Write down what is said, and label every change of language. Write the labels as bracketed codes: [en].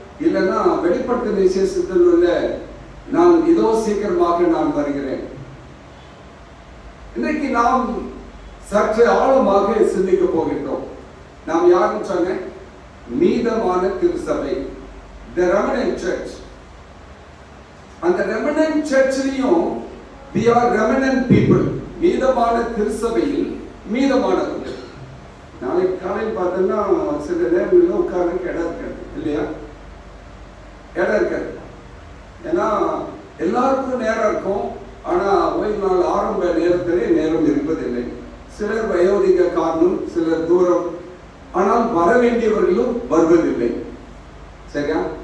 [ta] இல்லைன்னா வெளிப்படுத்த விசேஷத்தில் உள்ள நான் இதோ சீக்கிரமாக நான் வருகிறேன். இன்றைக்கு நாம் சற்று ஆழமாக சிந்திக்க போகின்றோம். நாம் யாருன்னு சொன்ன மீதமான திருச்சபை, [en] the remnant church. [ta] அந்த [en] remnant churchலயும் we are remnant people. [ta] மீதமான திருச்சபையில் மீதமானவர்கள். நாளைக்கு காலையில் பார்த்தோம்னா சில நேரங்களில் உட்கார்றதுக்கு இடம் இருக்காது இல்லையா? இடம் இருக்காது. ஏன்னா எல்லாருக்கும் நேரம் இருக்கும். ஆனா ஓய்வு நாள் ஆரம்ப நேரத்திலே நேரம் இருப்பதில்லை. சிலர் வயோதிக காரணம், சிலர் தூரம். ஆனால் வர வேண்டியவர்களும் வருவதில்லை. சரியா?